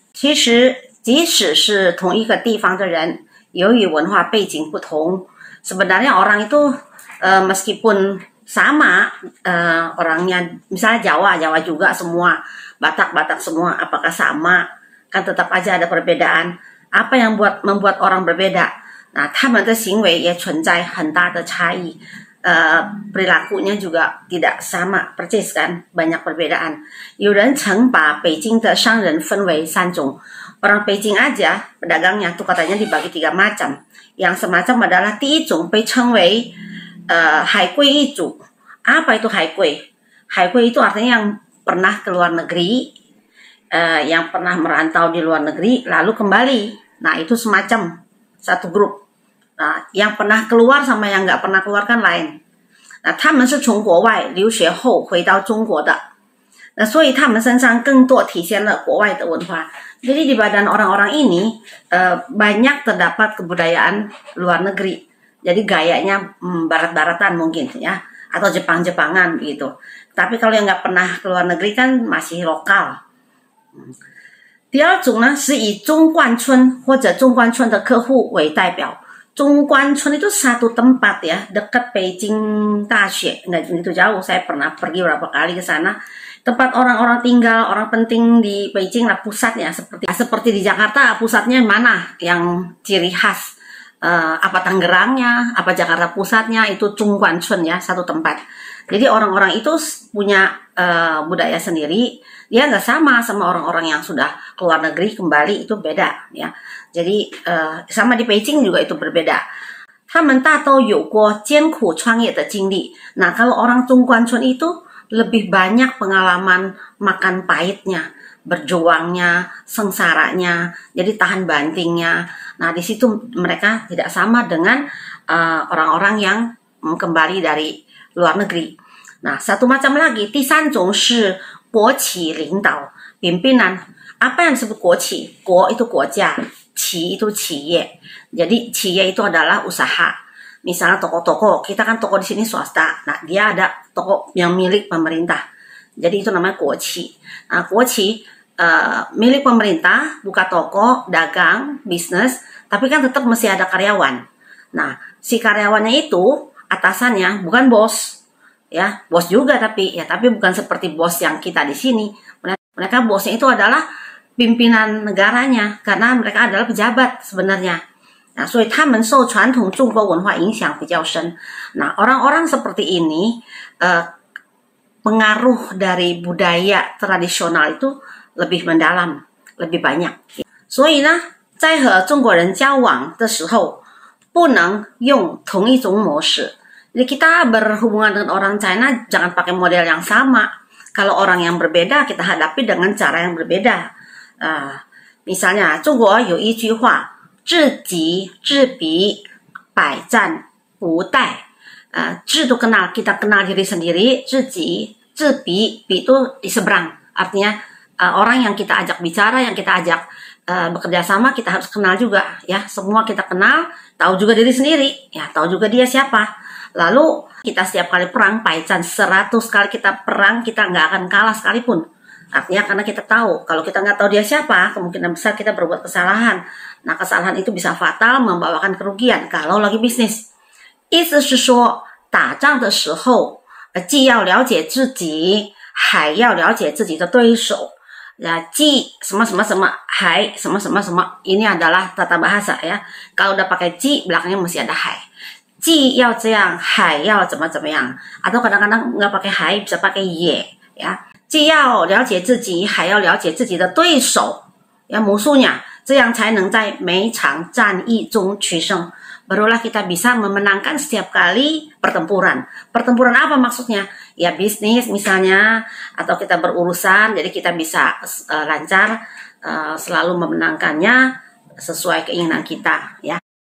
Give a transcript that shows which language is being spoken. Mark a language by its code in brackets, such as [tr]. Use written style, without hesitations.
[id] 其实即使是同一个地方的人，由于文化背景不同， sebenarnya orang itu meskipun sama orangnya, misalnya Jawa juga semua, Batak semua, apakah sama? Kan tetap aja ada perbedaan. Apa yang membuat orang berbeda? [zh] Nah, 他们的行为也存在很大的差异. [id] Perilakunya juga tidak sama persis kan, banyak perbedaan. [zh] 有人曾把北京的商人分为3种. [id] Orang Beijing aja, pedagangnya tuh katanya dibagi 3 macam. [zh] Yang semacam adalah 第一种被称为海归一族. [id] Apa itu 海归?海归 itu artinya yang pernah ke luar negeri, yang pernah merantau di luar negeri, lalu kembali. Nah, itu semacam satu grup. Nah, yang pernah keluar sama yang nggak pernah keluar kan lain. [zh] Nah, 他们是从国外留学后回到中国的. Nah, 所以他们身上更多体现了国外的文化. [id] Jadi di badan orang-orang ini banyak terdapat kebudayaan luar negeri. Jadi gayanya barat-baratan mungkin ya, atau Jepang-Jepangan gitu. Tapi kalau yang nggak pernah keluar negeri kan masih lokal. [zh] 第二种呢是以中关村或者中关村的客户为代表. [id] 中关村 itu satu tempat ya, dekat Beijing Daxue, nggak begitu jauh. Saya pernah pergi berapa kali ke sana. Tempat orang-orang tinggal, orang penting di Beijing lah pusatnya, seperti di Jakarta pusatnya mana yang ciri khas, apa Tangerangnya, apa Jakarta pusatnya, itu Zhongguancun ya, satu tempat. Jadi orang-orang itu punya budaya sendiri, dia nggak sama orang-orang yang sudah keluar negeri kembali, itu beda ya. Jadi sama di Beijing juga itu berbeda. [zh] 他们大都有过艰苦创业的经历. [id] Nah, kalau orang Zhongguancun itu lebih banyak pengalaman makan pahitnya, berjuangnya, sengsaranya, jadi tahan bantingnya. Nah, di situ mereka tidak sama dengan orang-orang yang kembali dari luar negeri. Nah, satu macam lagi, 第三种是国企领导, pimpinan. Apa yang disebut 国企? 国 itu 国家, 企 itu 企业. Jadi 企业itu adalah usaha. Misalnya toko-toko, kita kan toko di sini swasta. Nah, dia ada toko yang milik pemerintah. Jadi itu namanya 国企. Nah, 国企milik pemerintah, buka toko, dagang, bisnis, tapi kan tetap mesti ada karyawan. Nah, si karyawannya itu atasannya bukan bos. Ya, bos juga tapi bukan seperti bos yang kita di sini. Mereka bosnya itu adalah pimpinan negaranya karena mereka adalah pejabat sebenarnya. [zh] Nah, 所以他们受传统中国文化影响比较深. [id] Nah, orang-orang seperti ini pengaruh dari budaya tradisional itu lebih mendalam, lebih banyak. [zh] 所以呢，在和中国人交往的时候，不能用同一种模式. [id] Jadi kita berhubungan dengan orang China jangan pakai model yang sama. Kalau orang yang berbeda kita hadapi dengan cara yang berbeda. [zh] Misalnya, 中国有一句话。知己知彼，百战不殆. [id] 知 itu kenal, kita kenal diri sendiri. 知己知彼, 彼 itu di seberang. Artinya orang yang kita ajak bicara, yang kita ajak bekerja sama, kita harus kenal juga ya. Semua kita kenal, tahu juga diri sendiri, ya tahu juga dia siapa. Lalu kita setiap kali perang, Paichan 100 kali kita perang, kita nggak akan kalah sekalipun. Artinya karena kita tahu, kalau kita nggak tahu dia siapa, kemungkinan besar kita berbuat kesalahan. Nah, kesalahan itu bisa fatal, membawakan kerugian kalau lagi bisnis. [zh] 意思是说，打仗的时候，既要了解自己，还要了解自己的对手。 [id] Ji sama sama hai sama sama ini adalah tata bahasa ya. Kalau udah pakai ji belakangnya masih ada hai. Ji yao zeyang, hai yao怎么样. Atau kadang-kadang nggak pakai hai bisa pakai ye ya. [zh] Ji yao 了解自己，还要了解自己的对手 ya musuhnya，这样才能在每场战役中取胜。 [id] Barulah kita bisa memenangkan setiap kali pertempuran. Pertempuran apa maksudnya? Ya bisnis misalnya, atau kita berurusan, jadi kita bisa lancar selalu memenangkannya sesuai keinginan kita ya.